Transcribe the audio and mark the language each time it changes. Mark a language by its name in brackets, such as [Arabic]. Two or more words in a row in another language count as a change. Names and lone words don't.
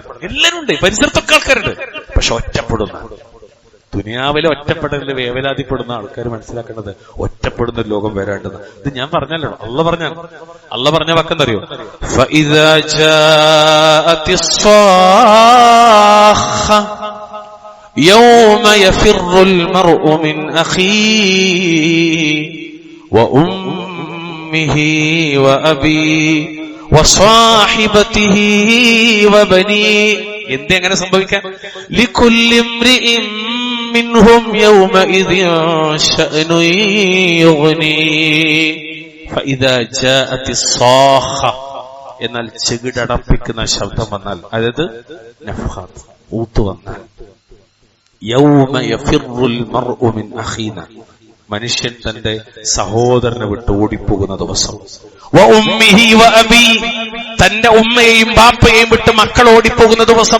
[Malayalam] എല്ലാരും ഉണ്ട്, പരിസരത്തൊക്കെ ആൾക്കാരുണ്ട്, പക്ഷെ ഒറ്റപ്പെടുന്ന ദുനിയാവിലെ ഒറ്റപ്പെടലിൽ വേവലാതിപ്പെടുന്ന ആൾക്കാർ മനസ്സിലാക്കേണ്ടത് ഒറ്റപ്പെടുന്ന ഒരു ലോകം വരാണ്ടെന്ന്. ഇത് ഞാൻ പറഞ്ഞല്ലോ, അള്ള പറഞ്ഞ വാക്കെന്തറിയോ? [Arabic] فإذا جاءت الصاخة يوم يفر المرء من أخيه وأمه وأبيه وصاحبته وبنيه. [Malayalam] എന്തേ അങ്ങനെ സംഭവിക്കാൻ? [Arabic] لكل امرئ منهم يومئذ شأن يغنيه فإذا جاءت الصاخة. [Malayalam] എന്നാൽ ചെകിടടപ്പിക്കുന്ന ശബ്ദം വന്നാൽ, അതായത് നഫ്ഖാത്ത്, ഊത്ത് വന്നാൽ, [Arabic] يوم يفر المرء من أخينا, [Malayalam] മനുഷ്യൻ തന്റെ സഹോദരനെ വിട്ട് ഓടിപ്പോകുന്ന ദിവസം, [Arabic] و أمه و أبي, [Malayalam] തന്റെ ഉമ്മയെയും ബാപ്പയെയും വിട്ട് മക്കൾ ഓടിപ്പോകുന്ന ദിവസം.